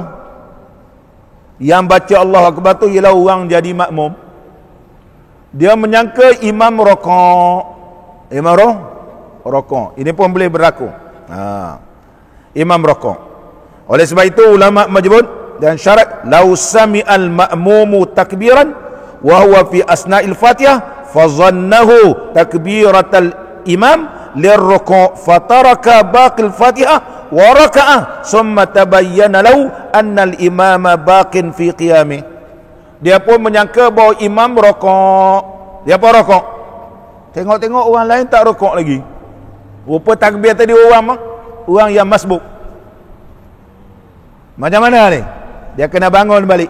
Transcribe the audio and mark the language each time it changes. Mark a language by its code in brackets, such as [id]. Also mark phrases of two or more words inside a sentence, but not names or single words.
[ms] Yang baca [ar] الله أكبر [ms] tu ialah orang jadi makmum. Dia menyangka imam rukuk. Imam rukuk. Ini pun boleh berlaku. Imam rukuk. Oleh sebab itu ulama menyebut dan syarat, [ar] لو سمع المأموم تكبيرا وهو في أثناء الفاتحة فظنه تكبيرة الإمام للركوع فترك باقي الفاتحة وركع ثم تبين له أن الإمام باق في قيامه. [ms] Dia pun menyangka bahawa imam rukuk. Dia pun rukuk. Tengok-tengok orang lain tak rukuk lagi. Rupa takbir tadi orang yang masbuk. Macam mana ni? Dia kena bangun balik.